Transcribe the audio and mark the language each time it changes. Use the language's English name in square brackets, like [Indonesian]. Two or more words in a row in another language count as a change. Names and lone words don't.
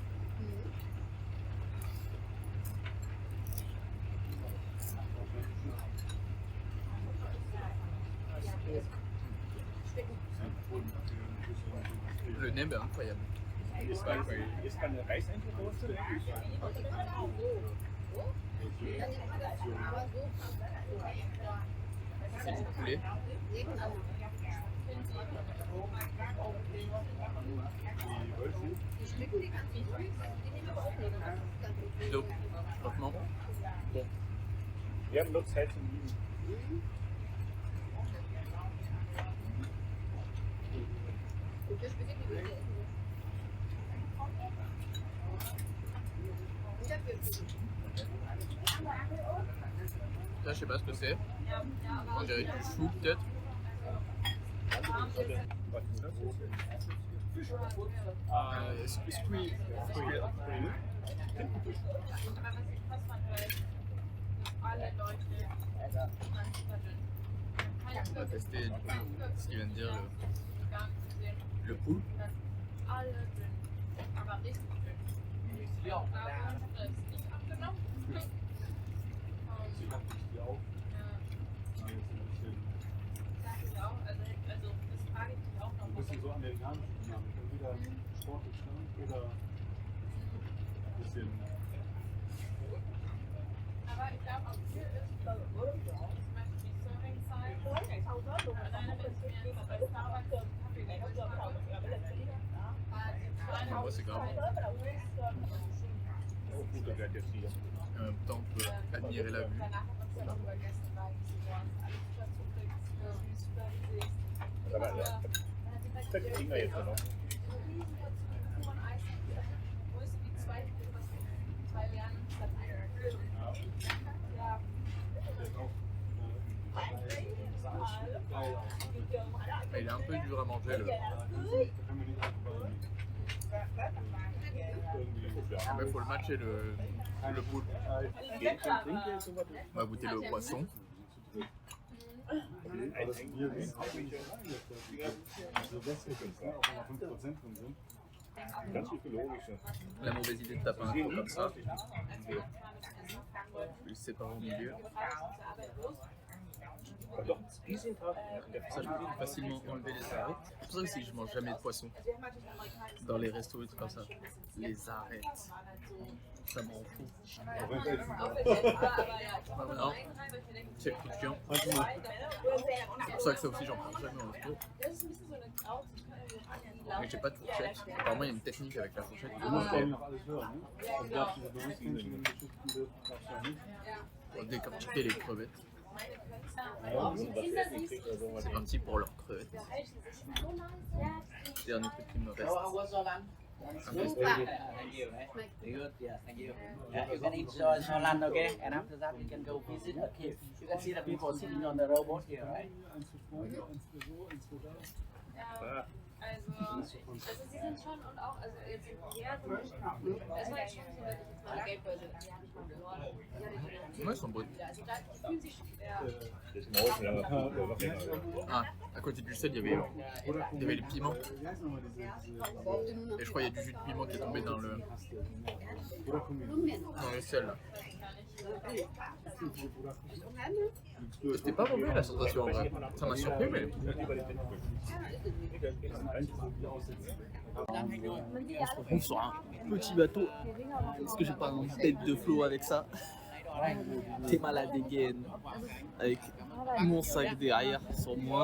[French] Le nem est incroyable. [German] Ist keine Reisenkelwurst? [French] C'est du poulet. Donc, franchement, bon. [German] Wir haben nur Zeit zum Lieben. [French] Là, je sais pas ce que c'est. On dirait du chou peut-être. Squid. On va tester du coup ce qu'il vient de dire le poulpe. [German] Ein bisschen so amerikanisch gemacht. Entweder ein Sportgetränk oder ein bisschen. Aber ich glaube auch hier ist zum Beispiel die Serving-Zeit. Alleine wenn ich mir jetzt bei Starbucks Kaffee gekauft habe, [French] Moi, c'est grave. [German] Oh, guter Wert jetzt hier. [French] En même temps, on peut admirer la vue. [German] danach hat man es dann auch vergessen, weil sie alles dazu kriegt, süß, süß, Aber ja, das kriegen wir jetzt noch. [French] Il est un peu dur à manger le. Mais faut le matcher le poulpe. On va goûter le poisson. [German] Aber das Bier ist auch nicht so wässrig ist, ne? Auch wenn da 5% drin sind. Ganz psychologisch. [French] La mauvaise idée de taper un coup comme ça. Je le sépare au milieu. [German] Doch, die sind hart. [French] Ça, je peux facilement enlever les arêtes. C'est pour ça aussi que je mange jamais de poisson. Dans les restos et tout comme ça. Les arêtes. Ça m'en fout. Non, c'est le plus chiant. C'est pour ça que ça aussi, j'en prends jamais au resto. Mais j'ai pas de fourchette. Apparemment, il y a une technique avec la fourchette. [German] Du musst ja noch alles hören, ne? Also darfst du berufsmännlichen Geschichten darfst du ja nicht. [French] Pour décortiquer les crevettes. C'est parti pour leurs crevettes. Dernier truc qui me reste. Super. [English] Thank you. Very good. Yeah, thank you. Yeah, you can eat Sholan, okay? And after that, you can go visit the cave. You can see the people sitting on the rowboat here, right? [German] Eins für Freunde, eins für so, eins für das. Ja, also sie sind schon und auch, also jetzt ja, so das war jetzt schon so, dass ich jetzt meine Geldbörse, die habe ich mal verloren. [French] Ouais, ils sont bonnes. [German] Also da die fühlen sich Das ist morgen, ja. Der war länger. [French] Ah, à côté du sel, il y avait les piments. [German] Wie heißt nochmal diese [French] Et je crois qu'il y a du jus de piment qui est tombé dans le sel. Là. C'était pas mauvais la sensation en vrai. Ça m'a surpris, mais. [German] Einzelne, die aussetzen. [French] On sur un petit bateau. Est-ce que j'ai pas une tête de flot avec ça? T'es malade again. Avec mon sac derrière sur moi.